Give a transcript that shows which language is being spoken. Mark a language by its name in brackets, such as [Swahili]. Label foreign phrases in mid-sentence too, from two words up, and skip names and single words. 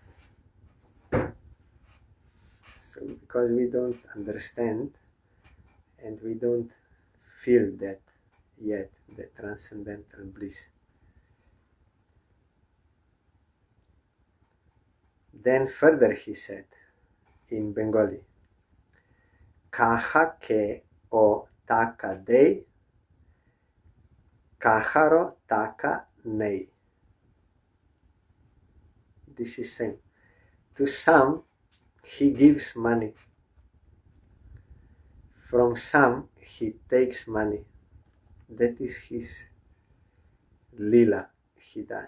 [English] So because we don't understand and we don't feel that yet, the transcendental bliss. Then further he said in Bengali, [Bangla] কাহাকেও টাকা দেয়, কাহারো টাকা নেয়. [English] This is same. To some he gives money. From some he takes money. That is his lila he does.